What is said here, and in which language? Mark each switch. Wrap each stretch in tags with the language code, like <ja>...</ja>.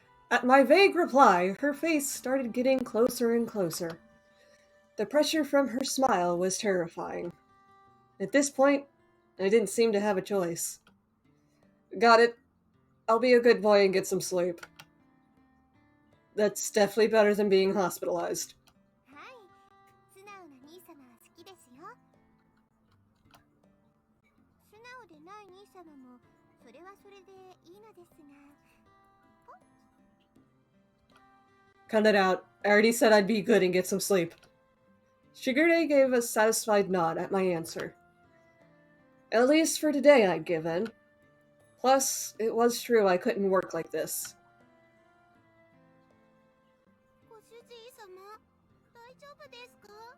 <en>At my vague reply, her face started getting closer and closer. The pressure from her smile was terrifying. At this point, I didn't seem to have a choice. Got it. I'll be a good boy and get some sleep. That's definitely better than being hospitalized.</en> <ja>はい、素直な兄様は好きですよ。素直でない兄様もそれはそれでいいのですが。</ja> <en>Cut it out. I already said I'd be good and get some sleep. Shigure gave a satisfied nod at my answer. At least for today, I'd give in. Plus, it was true I couldn't work like this.</en> <ja>ご主人様、大丈夫ですか？</ja>